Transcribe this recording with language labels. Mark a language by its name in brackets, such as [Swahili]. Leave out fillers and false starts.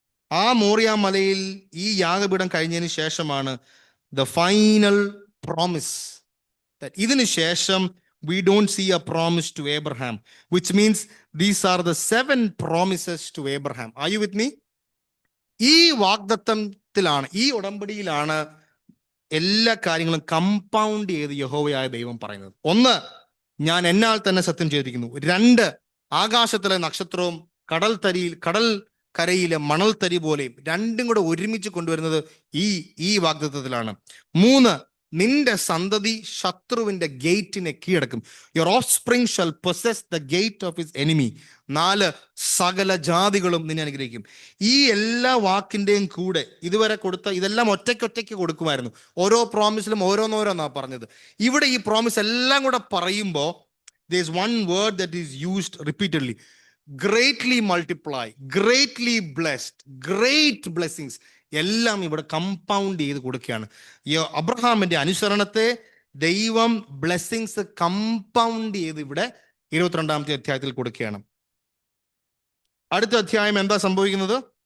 [Malayalam] ആ മോറിയ മലയിൽ ഈ യാഗപീഠം കഴിഞ്ഞതിന് ശേഷമാണ് [English] the final promise. That [Malayalam] ഇതിനു ശേഷം [English] we don't see a promise to Abraham, which means these are the 7 promises to Abraham. Are you with me? [Malayalam] ഈ വാഗ്ദത്തത്തിലാണ്, ഈ ഉടമ്പടിയിലാണ് എല്ലാ കാര്യങ്ങളും കമ്പൗണ്ട് ചെയ്ത് യഹോവയായ ദൈവം പറയുന്നത്. 1, ഞാൻ എന്നാൽ തന്നെ സത്യം ചെയ്തിരിക്കുന്നു. 2, ആകാശത്തിലെ നക്ഷത്രവും കടൽ കരയിലെ മണൽത്തരി പോലെയും, രണ്ടും കൂടെ ഒരുമിച്ച് കൊണ്ടുവരുന്നത് ഈ വാഗ്ദത്തത്തിലാണ്. 3, നിന്റെ സന്തതി ശത്രുവിന്റെ ഗേറ്റിനെ കീഴടക്കും. [English] Your offspring shall possess the gate of his enemy. 4, [Malayalam] സകല ജാതികളും നിന്നെ അനുഗ്രഹിക്കും. ഈ എല്ലാ വാക്കിന്റെയും കൂടെ ഇതുവരെ കൊടുത്ത ഇതെല്ലാം ഒറ്റയ്ക്ക് കൊടുക്കുമായിരുന്നു. ഓരോ പ്രോമിസിലും ഓരോന്നോരോന്നാ പറഞ്ഞത്. ഇവിടെ ഈ പ്രോമിസ് എല്ലാം കൂടെ പറയുമ്പോൾ [English] there is one word that is used repeatedly: greatly multiply, greatly blessed, great blessings. [Malayalam] എല്ലാം ഇവിടെ കമ്പൗണ്ട് ചെയ്ത് കൊടുക്കുകയാണ്. അബ്രഹാമിന്റെ അനുസരണത്തെ ദൈവം ബ്ലെസ്സിങ്സ് കമ്പൗണ്ട് ചെയ്ത് ഇവിടെ 22ാമത്തെ അധ്യായത്തിൽ കൊടുക്കുകയാണ്. അടുത്ത അധ്യായം എന്താ സംഭവിക്കുന്നത്?